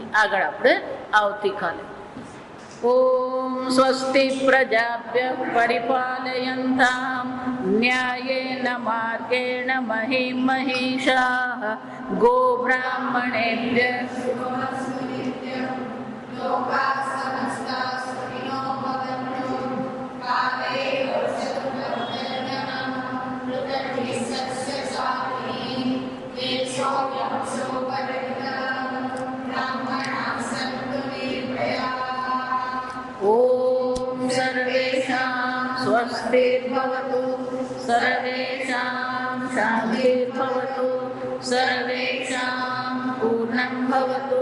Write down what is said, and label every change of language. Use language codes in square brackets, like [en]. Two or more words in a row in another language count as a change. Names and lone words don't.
[gu] આગળ આપણે આવતીકાલે [sa] ओम स्वस्ति प्रजाभ्य परिपालयन्ताम न्यायेन मार्गेण महिं महिषाः गोब्राह्मणेभ्य लोकाः समस्ताः सुखिनो भवन्तु કાલે ओम सर्वेषां स्वस्तिर्भवतु, सर्वेषां शान्तिर्भवतु, सर्वेषां पूर्णं भवतु,